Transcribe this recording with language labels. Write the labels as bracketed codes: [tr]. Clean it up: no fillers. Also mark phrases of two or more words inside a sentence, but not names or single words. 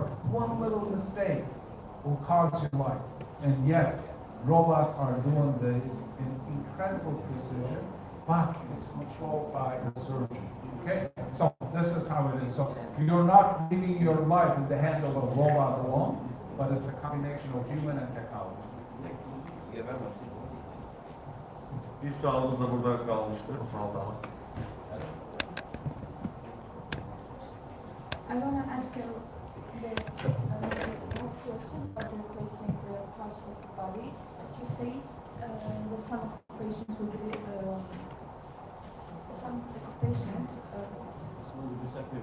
[en] One little mistake will cause your life, and yet robots are doing this in incredible precision, but it's controlled by the surgeon, okay? So this is how it is. So you're not leaving your life in the hand of a robot alone. but it's a combination of human and technology. [tr] Bir sualımız da burada kalmıştı. [az] Sual daha. [en] I want to ask you the next question about replacing the parts of the body. As you say, the some occupations will be some occupations will disappear.